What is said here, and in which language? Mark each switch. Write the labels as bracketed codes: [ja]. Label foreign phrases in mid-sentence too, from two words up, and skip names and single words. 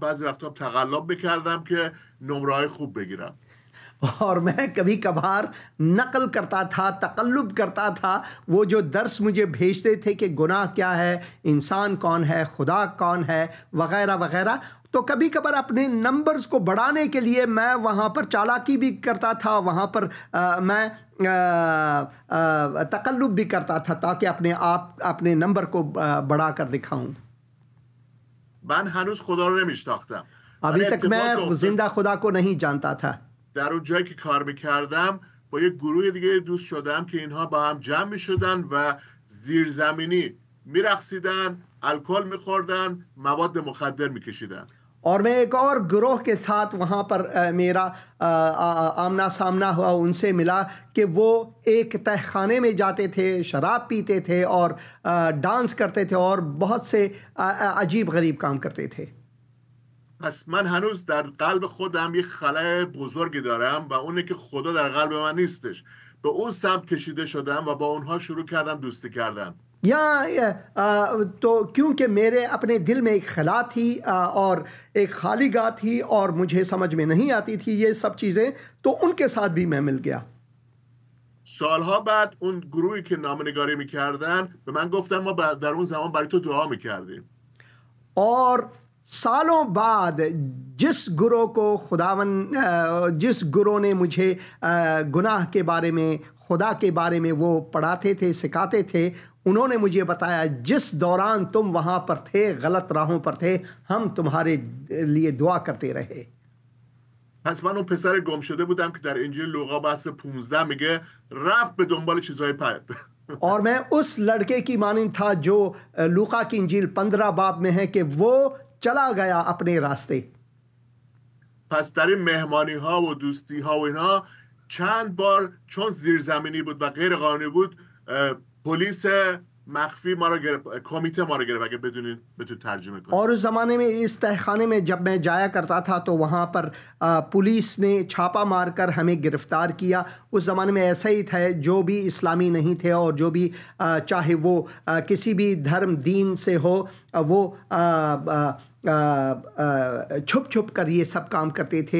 [fa] بعضی وقتا تقلب میکردم که نمره های خوب بگیرم. [hi] और मैं कभी कभार नकल करता था, तकल्लुब करता था. वो जो दर्स मुझे भेजते थे कि गुनाह क्या है, इंसान कौन है, खुदा कौन है, वगैरह वगैरह, तो कभी कभार अपने नंबर्स को बढ़ाने के लिए मैं वहाँ पर चालाकी भी करता था, वहाँ पर मैं तकल्लुब भी करता था ताकि अपने नंबर को बढ़ा कर दिखाऊं. [fa] من هنوز خدا رو نمیشناختم. [hi] अभी तक मैं जिंदा खुदा को नहीं जानता था. [fa] در اون جایی که کار میکردم با یک گروه دیگه دوست شدم که اینها با هم جمع میشدن و زیرزمینی میرقصیدن، الکل میخوردن، مواد مخدر میکشیدن. [hi] और मैं एक और ग्रोह के साथ वहाँ पर मेरा आमना सामना हुआ, उनसे मिला कि वो एक तहखाने में जाते थे, शराब पीते थे और डांस करते थे और बहुत से अजीब गरीब काम करते थे. [fa] پس من هنوز در قلب خودم یک خلأ بزرگی دارم و اونه که خدا در قلب من نیستش. به اون سمت کشیده شدم و با اونها شروع کردم دوستی کردن. [hi] या तो क्योंकि मेरे अपने दिल में एक खला थी और एक खालीगाह थी और मुझे समझ में नहीं आती थी ये सब चीज़ें, तो उनके साथ भी मैं मिल गया. [fa] سالها بعد اون گروهی که نامه‌نگاری میکردن به من گفتن ما در اون زمان برای تو دعا میکردیم. [hi] और सालों बाद जिस गुरु को खुदावन, जिस गुरु ने मुझे गुनाह के बारे में, खुदा के बारे में वो पढ़ाते थे, सिखाते थे, उन्होंने मुझे बताया जिस दौरान तुम वहाँ पर थे, गलत राहों पर थे, हम तुम्हारे लिए दुआ करते रहे. [fa] پس من اون پسر گم شده بودم که در انجیل لوقا بحث 15 میگه رفت به دنبال چیزهای پد. [hi] और मैं उस लड़के की मानिंद था जो लूका की इंजील 15 बाब में है कि वो चला गया अपने रास्ते. [fa] پس در این مهمانی ها و دوستی ها و اینها چند بار چون زیرزمینی بود و غیر قانونی بود پلیس مخفی ما رو گرفت، کمیته ما رو گرفت. اگه بدونید بتونید ترجمه کنید. [hi] और उस ज़माने में इस तहखाने में जब मैं जाया करता था तो वहाँ पर पुलिस ने छापा मारकर हमें गिरफ़्तार किया. उस ज़माने में ऐसा ही था, जो भी इस्लामी नहीं थे और जो भी चाहे वो किसी भी धर्म दीन से हो, वो छुप छुप कर ये सब काम करते थे.